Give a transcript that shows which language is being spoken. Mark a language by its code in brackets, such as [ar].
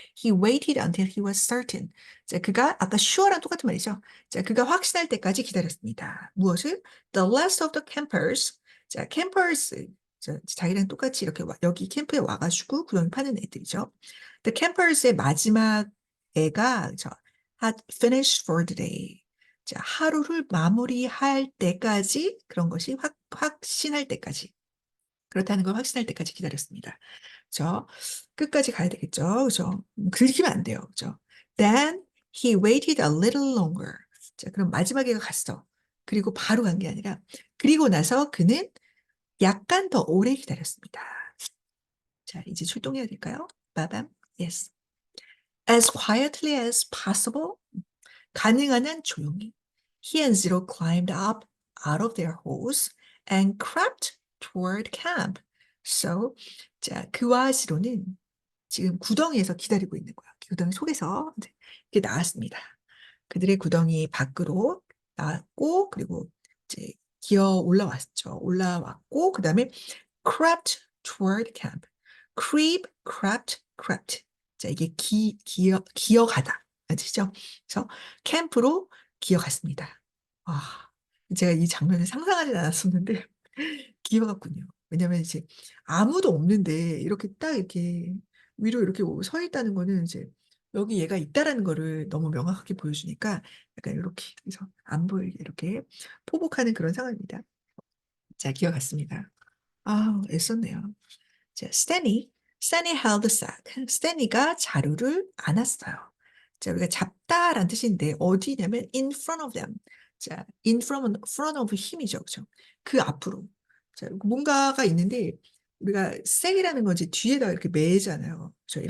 [en] He waited until he was certain. [ko] 자, 그가 아까 sure랑 똑같은 말이죠. 자, 그가 확신할 때까지 기다렸습니다. [en] 무엇을? The last of the campers. 자, campers. [ko] 자기랑 똑같이 이렇게 여기 캠프에 와가지고 구덩이 파는 애들이죠. [en] The campers의 [ko] 마지막 애가 [en] had finished for the day. [ko] 자, 하루를 마무리할 때까지 그런 것이 확신할 때까지. 그렇다는 걸 확신할 때까지 기다렸습니다. 그죠? 끝까지 가야 되겠죠. 그죠? 긁히면 안 돼요. 그죠? [en] Then he waited a little longer. [ko] 자, 그럼 마지막에 갔어. 그리고 바로 간 게 아니라, 그리고 나서 그는 약간 더 오래 기다렸습니다. 자, 이제 출동해야 될까요? [en] 빠밤. Yes. As quietly as possible. [ko] 가능한 한 조용히. [en] He and Zero climbed up out of their holes and crept toward camp. [ko] So, 자, 그와 지로는 지금 구덩이에서 기다리고 있는 거야. 구덩이 속에서 이렇게 나왔습니다. 그들의 구덩이 밖으로 나왔고, 그리고 이제 기어 올라왔죠. 올라왔고, 그 다음에 [en] crept toward camp. [ko] crept. 자, 이게 기어가다. 아시죠? 그래서 캠프로 기어갔습니다. 아, 제가 이 장면을 상상하지 않았었는데 기어갔군요. 왜냐면 이제 아무도 없는데 이렇게 딱 이렇게 위로 이렇게 서 있다는 거는 이제 여기 얘가 있다라는 거를 너무 명확하게 보여주니까 약간 이렇게 그래서 안 보이게 이렇게 포복하는 그런 상황입니다. 자, 기어갔습니다. 아, 애썼네요. [en] 자, 스탠이 held the sack. [ko] 스탠이가 자루를 안았어요. 자, 우리가 잡다라는 뜻인데 어디냐면 [en] in front of them. [ko] 자, front of 힘이죠, 그죠? 그 앞으로. 자, 뭔가가 있는데 우리가 셀이라는 건지 뒤에다 이렇게 매잖아요. 그죠?